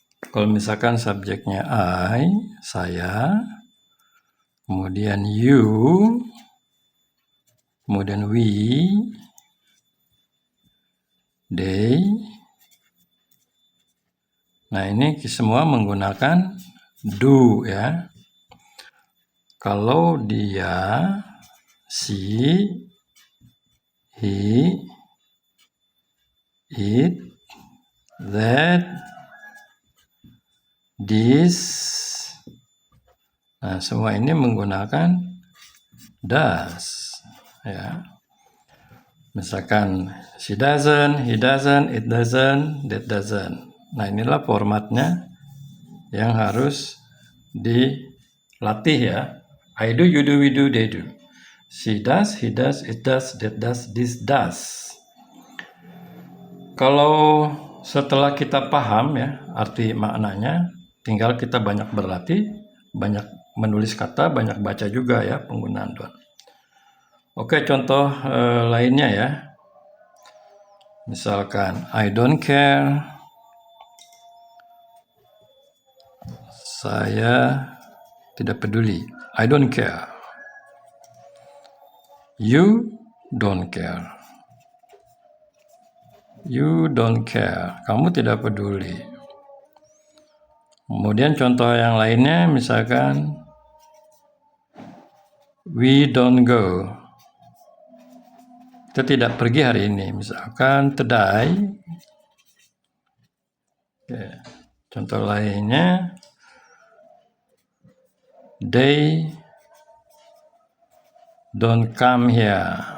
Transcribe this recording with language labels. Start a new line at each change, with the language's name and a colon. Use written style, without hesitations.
Indonesian: Kalau misalkan subjeknya I, saya, kemudian you, kemudian we, they. Nah ini semua menggunakan do ya. Kalau dia, she, he, it, that, this. Nah semua ini menggunakan does ya. Misalkan
English: she doesn't, he doesn't, it doesn't, that doesn't. Nah inilah formatnya yang harus dilatih ya. I do, you do, we do, they do. She does, he does, it does, that does, this does.
Indonesian: Kalau setelah kita paham ya arti maknanya, tinggal kita banyak berlatih, banyak menulis kata, banyak baca juga ya penggunaan do. Oke, contoh lainnya ya. Misalkan
English: I don't care,
Indonesian: saya tidak peduli. I don't care.
English: You don't care. You don't care.
Indonesian: Kamu tidak peduli. Kemudian contoh yang lainnya misalkan
English: we don't go.
Indonesian: Kita tidak pergi hari ini. Misalkan today. Oke. Contoh lainnya
English: they don't come here.